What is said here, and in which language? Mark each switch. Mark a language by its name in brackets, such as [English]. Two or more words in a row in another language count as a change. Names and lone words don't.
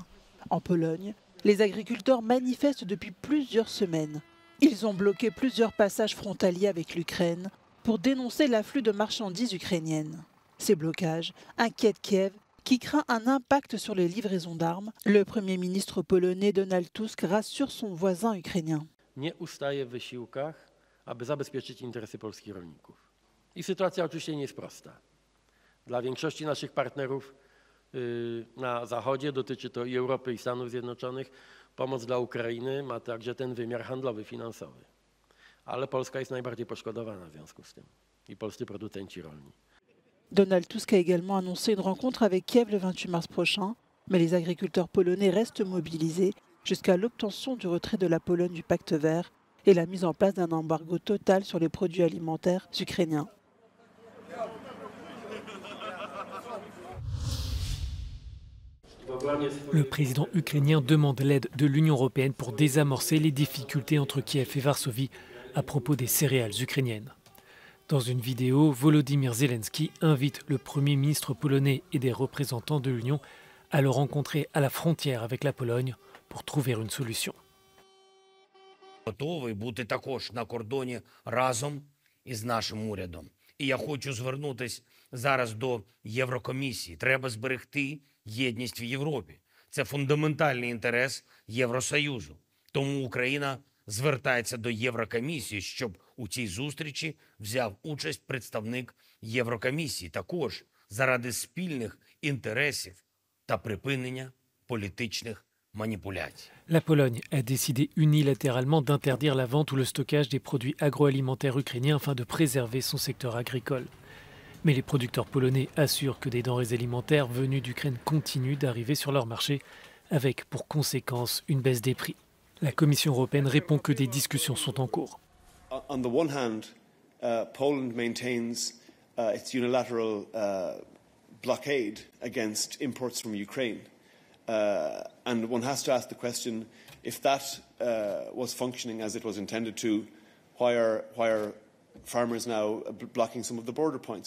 [French] En Pologne, les agriculteurs manifestent depuis plusieurs semaines. Ils ont bloqué plusieurs passages frontaliers avec l'Ukraine pour dénoncer l'afflux de marchandises ukrainiennes. Ces blocages inquiètent Kiev, qui craint un impact sur les livraisons d'armes. Le Premier ministre polonais Donald Tusk rassure son voisin ukrainien. [Polish] Nie ustaje w wysiłkach, aby zabezpieczyć interesy polskich rolników. I sytuacja oczywiście nie jest prosta. Dla większości naszych partnerów na Zachodzie, dotyczy to i Europy, i Stanów Zjednoczonych, pomoc dla Ukrainy ma także ten wymiar handlowy, finansowy. Ale Polska jest najbardziej poszkodowana w związku z tym i polscy producenci rolni. [French] Donald Tusk a également annoncé une rencontre avec Kiev le 28 mars prochain, mais les agriculteurs polonais restent mobilisés jusqu'à l'obtention du retrait de la Pologne du pacte vert et la mise en place d'un embargo total sur les produits alimentaires ukrainiens. Le président ukrainien demande l'aide de l'Union européenne pour désamorcer les difficultés entre Kiev et Varsovie à propos des céréales ukrainiennes. Dans une vidéo, Volodymyr Zelensky invite le Premier ministre polonais et des représentants de l'Union à le rencontrer à la frontière avec la Pologne pour trouver une solution. [Ukrainian] Готовий бути також на кордоні разом із нашим урядом. І я хочу звернутися зараз до Єврокомісії. Треба зберегти єдність в Європі. Це фундаментальний інтерес Євросоюзу. Тому Україна звертається до Єврокомісії, щоб у цій зустрічі взяв участь представник Єврокомісії. Також заради спільних інтересів та припинення політичних manipulation. [French] La Pologne a décidé unilatéralement d'interdire la vente ou le stockage des produits agroalimentaires ukrainiens afin de préserver son secteur agricole. Mais les producteurs polonais assurent que des denrées alimentaires venues d'Ukraine continuent d'arriver sur leur marché, avec pour conséquence une baisse des prix. La Commission européenne répond que des discussions sont en cours. [English] On the one hand, Poland maintains its unilateral blockade against imports from Ukraine. And one has to ask the question, if that was functioning as it was intended to, why are farmers now blocking some of the border points?